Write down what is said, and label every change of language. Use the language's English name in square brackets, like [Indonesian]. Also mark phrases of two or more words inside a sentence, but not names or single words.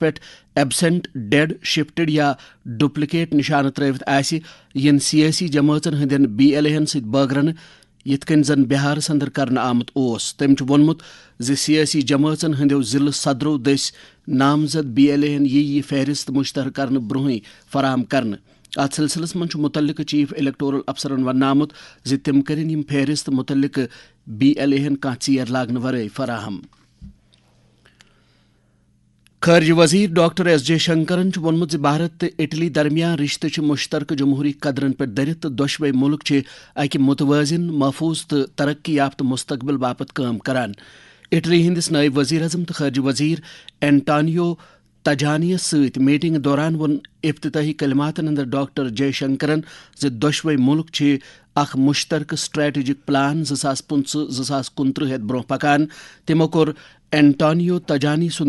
[Kashmiri] پہ [English] absent dead shifted [Kashmiri] یا ڈپلکیٹ نشانہ ترٲوِتھ آسہِ ین سیاسی جماعتن ہندین بی ایل اے ست بٲگرنہٕ یتھ کٔنۍ زن بہارس اندر کرنہٕ آمت اوس تم وونمت سیاسی جماعتن ہندیو ضلع صدرو دٔسۍ نامزد بی ایل اے یہ فہرست مشتہر کرنہٕ برونٛہٕے فراہم کرنہٕ ات سلسلس من متعلقہ [English] chief electoral [Kashmiri] افسرن ون آمت تم کرن یم فہرست متعلق بی ایل اے کانٛہہ ژیر لاگنہٕ ورٲے فراہم خارجہ وزیر ڈاکٹر ایس جے شنکرن وونمت بھارت تو اٹلی درمیان رشتہ مشترکہ جمہوری قدرن پہ درت تو دۄشوے ملک اکہ متوازن محفوظ تو ترقی یافتہ مستقبل باپت کام کران اٹلی ہندس نائب وزیر اعظم تو خارجہ وزیر اینٹانیو تجانی ست میٹنگ دوران ون افتتاحی کلماتن اندر ڈاکٹر جے شنکرن دۄشوے ملک اخ مشترکہ [English] strategic plan [Kashmiri] 2015-2029 ہیت برونٛہہ پکان تمو کور اینٹانیو تجانی سن